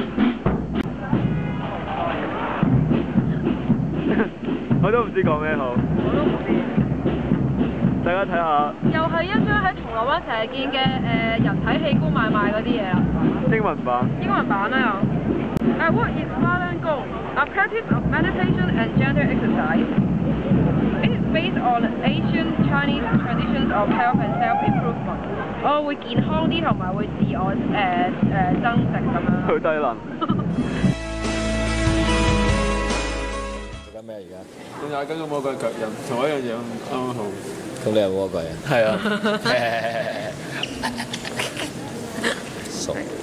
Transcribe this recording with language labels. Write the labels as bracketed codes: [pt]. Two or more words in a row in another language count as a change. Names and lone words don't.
[yue] 我都唔知講咩好。我都唔知。大家睇下。又係一張喺銅鑼灣成日見嘅人體器官買賣嗰啲嘢啦。英文版。英文版啦又。 [en] What is Falun Gong? A practice of meditation and gentle exercise. It is based on ancient Chinese traditions of health and self-improvement. [yue] 我會健康啲同埋會自我增值咁樣。好低能。做緊咩而家？仲踩緊個魔鬼腳印，同我一樣樣啱啱好。咁你係魔鬼啊？係啊。傻。